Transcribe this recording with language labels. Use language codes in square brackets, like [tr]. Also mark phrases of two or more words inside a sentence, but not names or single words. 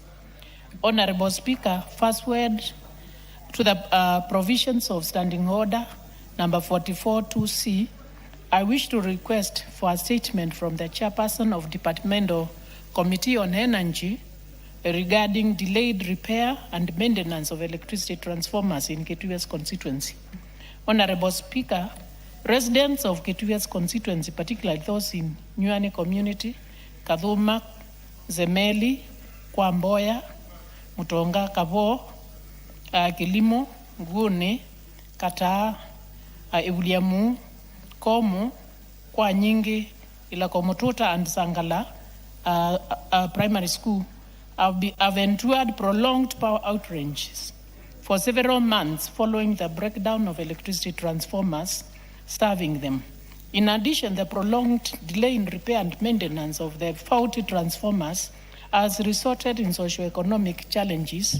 [en] Honorable Speaker, first word to the provisions of Standing Order number 44-2C, I wish to request for a statement from the Chairperson of Departmental Committee on Energy regarding delayed repair and maintenance of electricity transformers in Kitui West constituency. Honorable Speaker, residents of Kitui West constituency, particularly those in Nyuane community, Kadhuma, Zemeli, Kwamboya, Mutonga, Kabo, Kilimo, Ngune, Kata, Ebuliamu, Komu, Kwa Nyingi, Ilakomotuta and Sangala primary school have endured prolonged power outages for several months following the breakdown of electricity transformers serving them. In addition, the prolonged delay in repair and maintenance of the faulty transformers has resulted in socio-economic challenges.